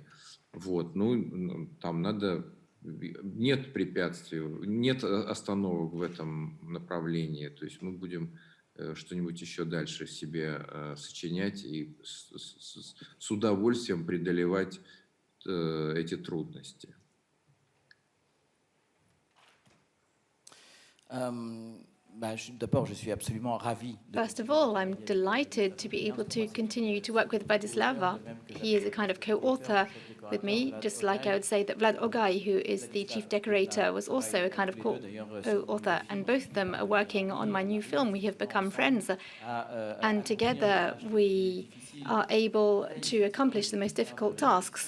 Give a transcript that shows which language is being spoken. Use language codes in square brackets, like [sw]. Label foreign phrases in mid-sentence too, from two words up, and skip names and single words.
[ru] Вот, ну, там надо... Нет препятствий, нет остановок в этом направлении. То есть мы будем что-нибудь еще дальше себе сочинять и с удовольствием преодолевать эти трудности. [fr] D'abord, je suis absolument ravi. [en] First of all, I'm delighted to be able to continue to work with Vladislava. He is a kind of co-author with me, just like I would say that Vlad Ogay, who is the chief decorator, was also a kind of co-author, and both of them are working on my new film. We have become friends, and together we are able to accomplish the most difficult tasks.